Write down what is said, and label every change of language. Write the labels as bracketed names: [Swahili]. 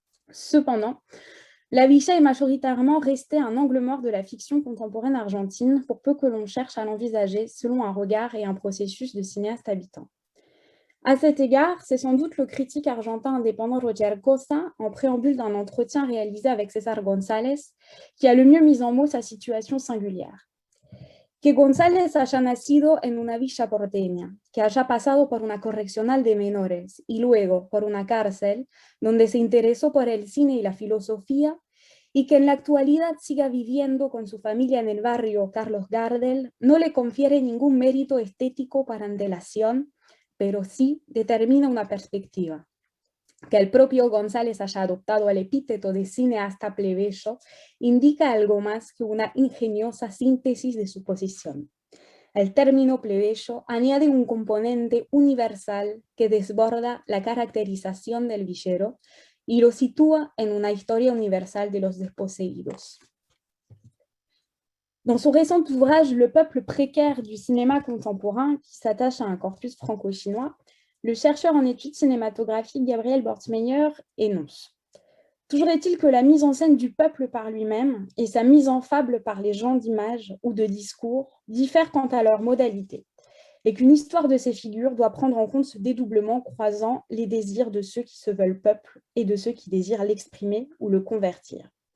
[French] Cependant, la villa est majoritairement restée un angle mort de la fiction contemporaine argentine pour peu que l'on cherche à l'envisager selon un regard et un processus de cinéaste habitant. À cet égard, c'est sans doute le critique argentin indépendant Roger Cosa, en préambule d'un entretien réalisé avec César González, qui a le mieux mis en mots sa situation singulière. [Spanish] Que González haya nacido en una villa porteña, que haya pasado por una correccional de menores y luego por una cárcel, donde se interesó por el cine y la filosofía, y que en la actualidad siga viviendo con su familia en el barrio Carlos Gardel, no le confiere ningún mérito estético para antelación, pero sí determina una perspectiva. Que el propio González haya adoptado el epíteto de cineasta plebeyo indica algo más que una ingeniosa síntesis de su posición. El término plebeyo añade un componente universal que desborda la caracterización del villero y lo sitúa en una historia universal de los desposeídos. [French] Dans son récent ouvrage Le peuple précaire du cinéma contemporain, qui s'attache à un corpus franco-chinois, le chercheur en études cinématographiques Gabriel Bortmeyer énonce: toujours est-il que la mise en scène du peuple par lui-même et sa mise en fable par les gens d'image ou de discours diffèrent quant à leur modalité, et qu'une histoire de ces figures doit prendre en compte ce dédoublement croisant les désirs de ceux qui se veulent peuple et de ceux qui désirent l'exprimer ou le convertir.